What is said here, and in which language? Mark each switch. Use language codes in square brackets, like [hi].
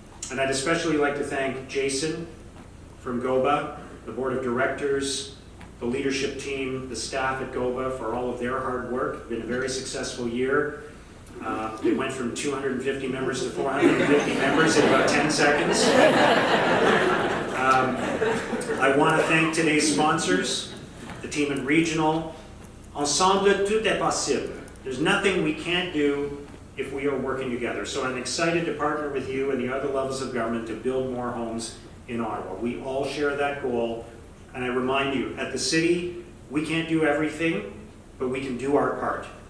[en] And I'd especially like to thank Jason from GOBA, the board of directors, the leadership team, the staff at GOBA for all of their hard work. It's been a very successful year. It went from 250 members to 450 members in about 10 seconds. I want to thank today's sponsors, the team at Regional. [fr] Ensemble, tout est possible. [en] There's nothing we can't do if we are working together. So I'm excited to partner with you and the other levels of government to build more homes in Ottawa. We all share that goal. And I remind you, at the city, we can't do everything, but we can do our part.